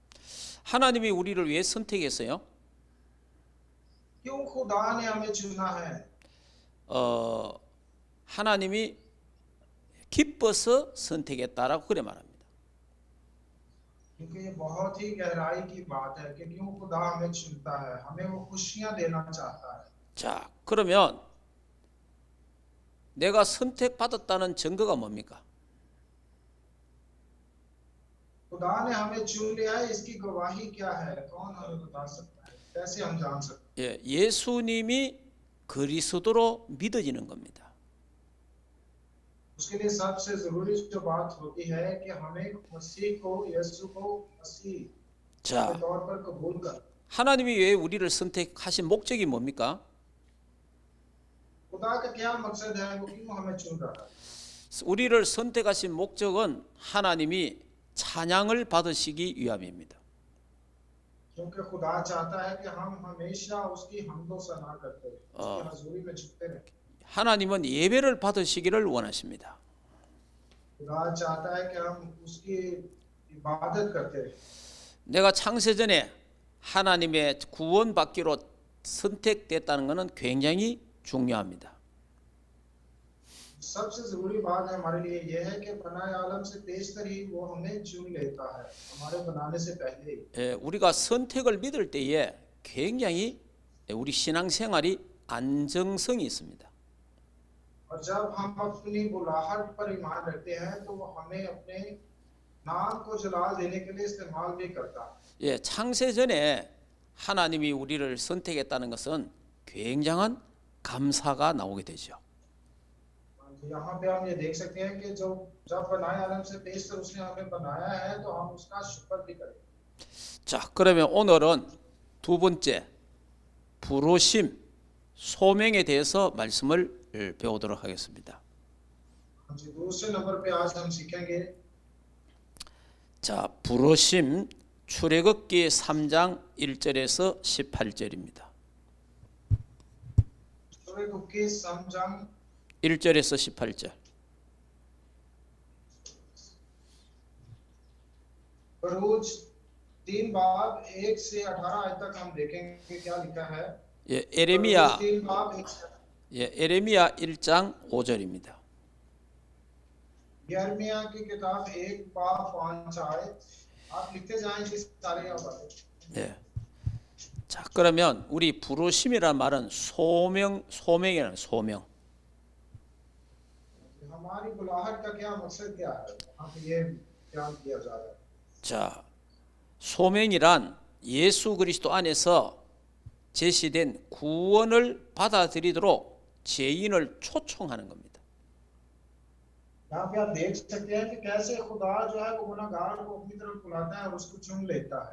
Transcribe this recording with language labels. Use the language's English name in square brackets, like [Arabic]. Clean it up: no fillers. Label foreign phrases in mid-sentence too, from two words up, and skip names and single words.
[Korean] 하나님이 우리를 왜 선택했어요? [Urdu] کیوں خدا نے ہمیں چنا ہے? [Korean] 하나님이 기뻐서 선택했다라고 그래 말합니다. [Urdu] کیونکہ یہ بہت ہی گہرائی کی بات ہے کہ کیوں خدا ہمیں چنتا ہے، ہمیں وہ خوشیاں دینا چاہتا ہے. [Korean] 자, 그러면 내가 선택받았다는 증거가 뭡니까? [Urdu] خدا نے ہمیں چن لیا ہے، اس کی گواہی کیا ہے? کون ہمیں بتا سکتا ہے؟ کیسے ہم جان سکتے ہیں? [Korean] 예, 예수님이 그리스도로 믿어지는 겁니다. [Urdu] اس کے لیے سب سے ضروری جو بات ہوتی ہے کہ ہمیں مسیح کو، یسوع کو مسیح کے [Korean] 자, [Urdu] طور پر قبول کر. [Korean] 하나님이 왜 우리를 선택하신 목적이 뭡니까? [Urdu] خدا کا کیا مقصد ہے؟ وہ کیوں ہمیں چن رہا ہے? [Korean] 우리를 선택하신 목적은 하나님이 찬양을 받으시기 위함입니다. [Urdu] کیونکہ خدا چاہتا ہے کہ ہم ہمیشہ اس کی حمد و ثنا کرتے رہے، اس کی حضوری میں جھکتے رہے. [Korean] 하나님은 예배를 받으시기를 원하십니다. [Urdu] خدا چاہتا ہے کہ ہم اس کی عبادت کرتے رہے. [Korean] 내가 창세전에 하나님의 구원받기로 선택됐다는 것은 굉장히 중요합니다. [Urdu] سب سے ضروری بات ہے ہمارے لیے یہ ہے کہ بنائے عالم سے تیز ہی وہ ہمیں چن لیتا ہے، ہمارے بنانے سے پہلے ہی. [Korean] 예, 우리가 선택을 믿을 때에 굉장히 우리 신앙생활이 안정성이 있습니다. [Urdu] اور جب ہم اپنی بلاہٹ پر ایمان رکھتے ہیں تو وہ ہمیں اپنے نام کو جلال دینے کے لیے استعمال بھی کرتا ہے. [Korean] 예, 창세전에 하나님이 우리를 선택했다는 것은 굉장한 감사가 나오게 되죠. [Urdu] یہاں پہ ہم یہ دیکھ سکتے ہیں کہ جو جب بنائے عالم سے تیز اس نے ہمیں بنایا ہے تو ہم اس کا شکر بھی کریں. [Korean] 자, 그러면 오늘은 두 번째 부르심, 소명에 대해서 말씀을 배우도록 하겠습니다. [Urdu] جی، دوسرے نمبر پہ آج ہم سیکھیں گے [Korean] 자, 부르심 출애굽기 3장 1절에서 18절입니다. 출애굽기 3장 1절에서 18절. [Urdu] بروج 3 باب 1 سے 18 آیت تک ہم دیکھیں گے کیا لکھا ہے. [Korean] 예, 에레미야, [Urdu] 3 باب 1 سے [Korean] 예, एरेमिया 1장 5절입니다. [Urdu] یرمیاہ کی کتاب 1 باب 5 آیت. آپ لکھتے جائیں کہ سارے یہاں باتیں. [Korean] 예. 자, 그러면 우리 부르심이란 말은 소명이라는 소명. [Urdu] ہماری بلاہٹ کا کیا مقصد کیا ہے? یہاں پہ یہ بیان کیا جا رہا ہے. [Korean] 자, 소명이란 예수 그리스도 안에서 제시된 구원을 받아들이도록 죄인을 초청하는 겁니다. [Urdu] یہاں پہ آپ دیکھ سکتے ہیں کہ کیسے خدا جو ہے وہ گنہگار کو اپنی طرف بلاتا ہے اور اس کو چن لیتا ہے.